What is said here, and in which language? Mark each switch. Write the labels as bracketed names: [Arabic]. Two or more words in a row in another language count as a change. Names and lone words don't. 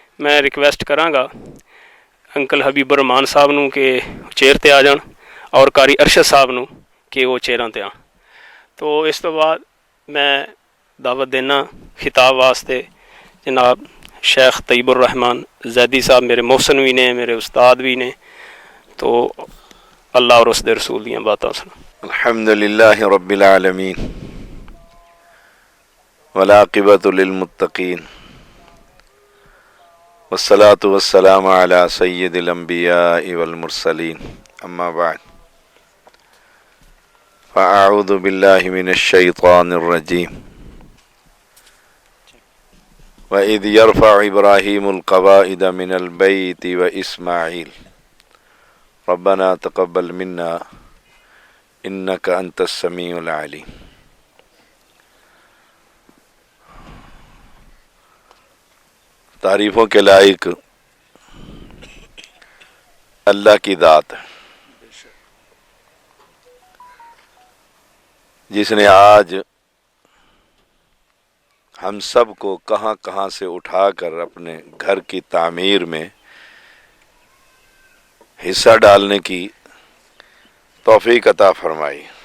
[Punjabi] میں ਰਿਕਵੈਸਟ ਕਰਾਂਗਾ ਅੰਕਲ ਹਬੀਬ ਰਹਿਮਾਨ ਸਾਹਿਬ ਨੂੰ ਕਿ ਚੇਅਰ 'ਤੇ ਆ ਜਾਣ ਔਰ ਕਾਰੀ ਅਰਸ਼ਦ ਸਾਹਿਬ ਨੂੰ ਕਿ ਉਹ ਚੇਅਰਾਂ 'ਤੇ ਆਉਣ। ਤੋ ਇਸ ਤੋਂ ਬਾਅਦ ਮੈਂ ਦਾਵਤ ਦੇਣਾ ਖਿਤਾਬ ਵਾਸਤੇ ਜਨਾਬ شیخ طیب الرحمان زیدی صاحب میرے محسن بھی نے، میرے استاد بھی نے، تو اللہ اور اس دے رسول دیاں باتاں سن۔ [Arabic] الحمدللہ رب العالمین والعاقبۃ للمتقین والصلاة والسلام علی سید الانبیاء والمرسلین، اما بعد فاعوذ باللہ من الشیطان الرجیم۔ وَإِذْ يَرْفَعُ إِبْرَاهِيمُ الْقَوَاعِدَ مِنَ الْبَيْتِ وَإِسْمَاعِيلُ رَبَّنَا تَقَبَّلْ مِنَّا إِنَّكَ أَنْتَ السَّمِيعُ الْعَلِيمُ۔ [Urdu] تعریفوں کے لائق اللہ کی ذات ہے، جس نے آج ہم سب کو کہاں کہاں سے اٹھا کر اپنے گھر کی تعمیر میں حصہ ڈالنے کی توفیق عطا فرمائی۔